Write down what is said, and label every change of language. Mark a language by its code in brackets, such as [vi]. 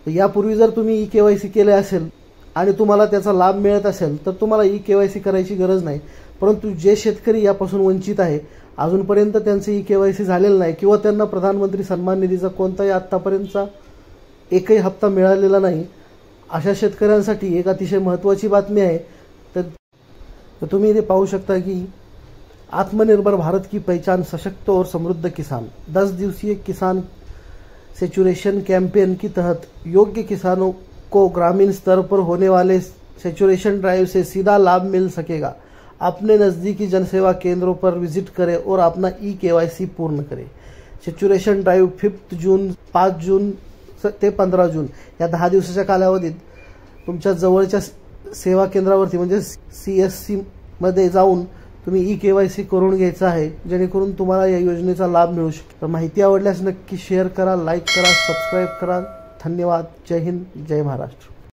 [mr] यापूर्वी जर तुम्ही ई-केवायसी केले असेल आणि तुम्हाला त्याचा लाभ मिळत असेल तर तुम्हाला ई-केवायसी करायची गरज नाही। परंतु जे शेतकरी यापासून वंचित आहे, अजूनपर्यंत त्यांचे ई-केवायसी झालेले नाही किंवा त्यांना प्रधानमंत्री सन्मान निधीचा कोणताही आतापर्यंतचा एकही हप्ता मिळालेला नाही, अशा शेतकऱ्यांसाठी एक अतिशय महत्त्वाची बातमी आहे। तो तुम्ही इथे पाहू शकता [hi] कि आत्मनिर्भर भारत की पहचान सशक्त और समृद्ध किसान 10 दिवसीय किसान सेचुरेशन कैंपेन के तहत योग्य किसानों को ग्रामीण स्तर पर होने वाले सेचुरेशन ड्राइव से सीधा लाभ मिल सकेगा। अपने नज़दीकी जनसेवा केंद्रों पर विजिट करें और अपना ई-केवायसी पूर्ण करें। [mr] सेचुरेशन ड्राइव 5 जून ते 15 जून या 10 दिवसाच्या कालावधीत तुमच्या जवळच्या सेवा केंद्रावरती म्हणजे CSC मध्ये जाऊन तुम्ही ई-केवायसी करून घ्यायचा आहे, जेणेकरून तुम्हाला या योजनेचा लाभ मिळू शकेल। तर माहिती आवडल्यास नक्की शेअर करा, लाईक करा, सबस्क्राइब करा। धन्यवाद। जय हिंद, जय महाराष्ट्र।